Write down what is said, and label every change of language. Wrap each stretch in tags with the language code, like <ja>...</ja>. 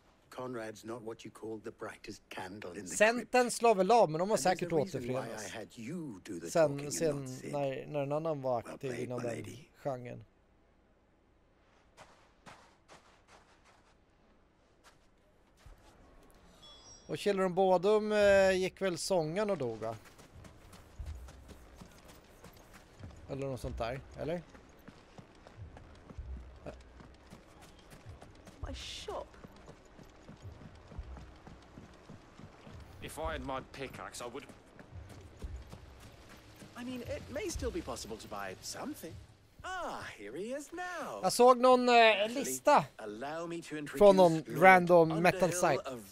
<en>Conrad's not what you call the brightest candle in the</en> <sv>Centern slår väl av, men de har säkert återförenats. Sen när en annan var aktiv inom den genren. Och Children of Bodom gick väl sången och dog, va? Eller något sånt där, eller?</sv> <en>My shop. If I had my pickaxe, I would. I mean, it may still be possible to buy something. Ah, here he is now.</en> <sv>Jag såg någon lista från någon random metal site.</sv>